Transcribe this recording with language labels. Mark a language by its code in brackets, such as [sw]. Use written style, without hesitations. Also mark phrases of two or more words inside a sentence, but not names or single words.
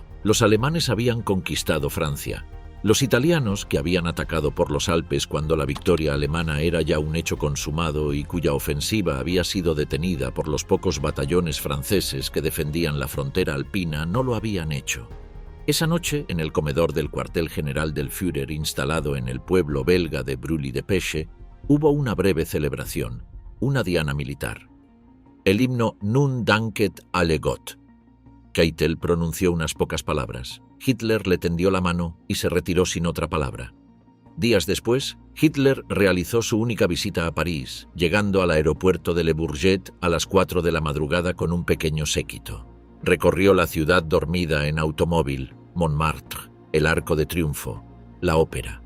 [es] Los alemanes habían conquistado Francia. Los italianos, que habían atacado por los Alpes cuando la victoria alemana era ya un hecho consumado y cuya ofensiva había sido detenida por los pocos batallones franceses que defendían la frontera alpina, no lo habían hecho. Esa noche, en el comedor del cuartel general del Führer instalado en el pueblo belga de Brully-de-Pesche, hubo una breve celebración, una diana militar. El himno Nun danket alle Gott. Keitel pronunció unas pocas palabras. Hitler le tendió la mano y se retiró sin otra palabra. Días después, Hitler realizó su única visita a París, llegando al aeropuerto de Le Bourget a las 4 de la madrugada con un pequeño séquito. Recorrió la ciudad dormida en automóvil, Montmartre, el Arco de Triunfo, la ópera.